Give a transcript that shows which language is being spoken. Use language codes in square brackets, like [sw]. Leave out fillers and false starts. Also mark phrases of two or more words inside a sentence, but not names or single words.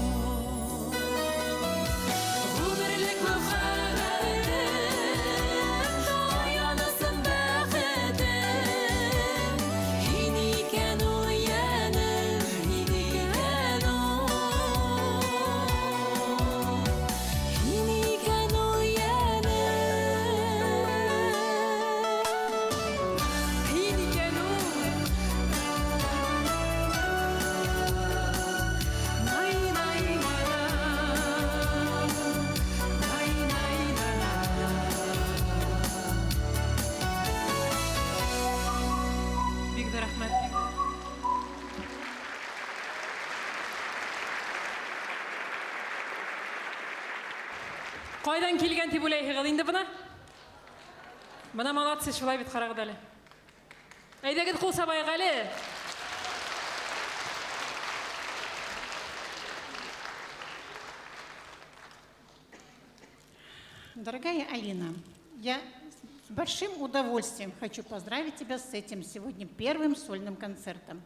[ba] Ғүмерлек мұхаббәтім, таянасың бәхетім, Хин икән ул йәнем, хин икән ул. Хин икән ул йәнем, Хин икән ул. [tt] Най, най, Бик дә рәхмәт. Кайдан килгән дип уйлайһығыз инде бына? Бына молодцы, шулай бит карагыз әле. Әйдәгез кул сабайык әле. [ru] Дорогая Алина, я с большим удовольствием хочу поздравить тебя с этим сегодня первым сольным концертом.